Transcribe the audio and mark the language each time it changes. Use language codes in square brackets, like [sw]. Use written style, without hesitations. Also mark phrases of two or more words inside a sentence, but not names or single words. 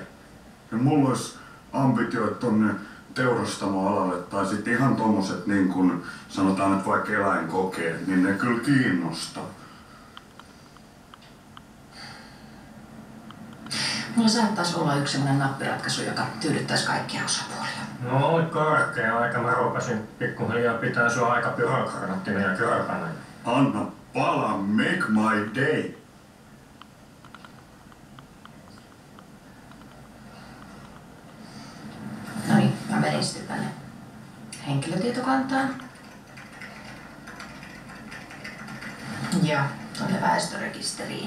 [fi] Ja mulla olisi ambitioit tonne teurastamoalalle tai sitten ihan tommoset niin kuin sanotaan nyt vaikka eläinkokeet, niin ne kyllä kiinnostaa. Mulla saattaisi olla yksi sellainen nappiratkaisu, joka tyydyttäisi kaikkia osapuolia. No oli korkea aika. Mä rupesin pikkuhiljaa pitää sua aika byrokraattina ja kyrpänä. Anna pala, [en] make my day. [fi] No niin, mä menin sitten tänne henkilötietokantaan. Ja tuonne väestörekisteriin.